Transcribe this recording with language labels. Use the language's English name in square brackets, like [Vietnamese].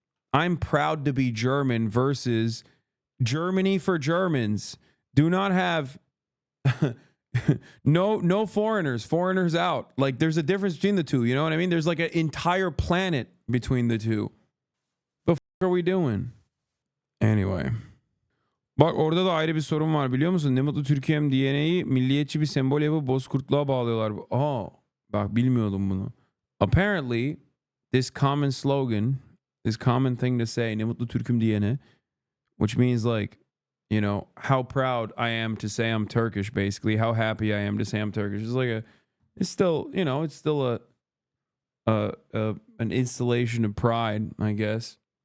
[English] I'm proud to be German versus Germany for Germans. Do not have no foreigners out. Like there's a difference between the two, you know what I mean? There's like an entire planet between the two. The fuck are we doing? Anyway. [Turkish] Bak orada da ayrı bir sorun var biliyor musun? Ne mutlu Türkiye'm DNA'yı milliyetçi bir sembol yapıp bozkurtluğa bağlıyorlar. Bak bilmiyordum bunu. [English] Apparently this common slogan, this common thing to say, [Turkish] ne mutlu Türk'üm diyene, [English] which means like, you know, how proud I am to say I'm Turkish, basically. How happy I am to say I'm Turkish. It's like it's still, you know, it's still an installation of pride, I guess.